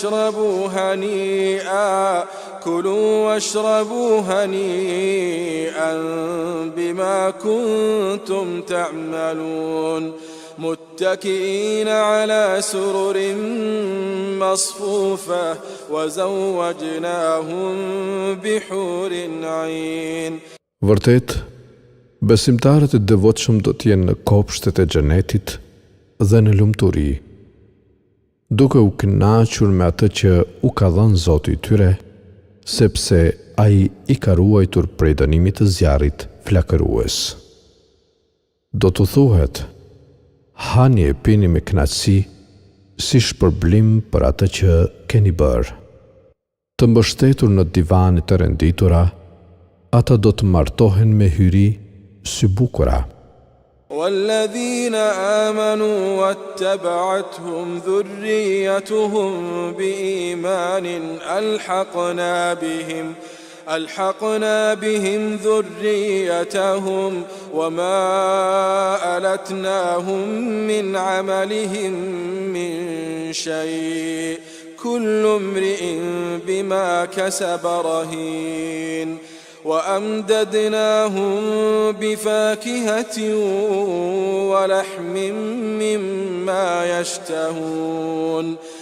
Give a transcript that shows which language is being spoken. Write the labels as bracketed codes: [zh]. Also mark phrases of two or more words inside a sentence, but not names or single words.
[ar] واشربوا هنيئا بما كنتم تعملون متكئين على سرر مصفوفة وزوجناهم بحور عين. [sq] Vërtet, besimtarët e devotshëm do të jenë në kopshtet e xhenetit dhe në lumturi, duke u kënaqur me atë që u ka dhënë Zoti i tyre, sepse ai i ka ruajtur prej dënimit të zjarrit flakërues. Do të thuhet, hani e pini me kënaqësi si shpërblim për atë që keni bërë. Të mbështetur në divanet të renditura, ata do të martohen me hyri sy bukura. [ar] والذين آمنوا واتبعتهم ذريتهم بإيمان ألحقنا بهم ذريتهم وما ألتناهم من عملهم من شيء كل امرئ بما كسب رهين وأمددناهم بفاكهة ولحم مما يشتهون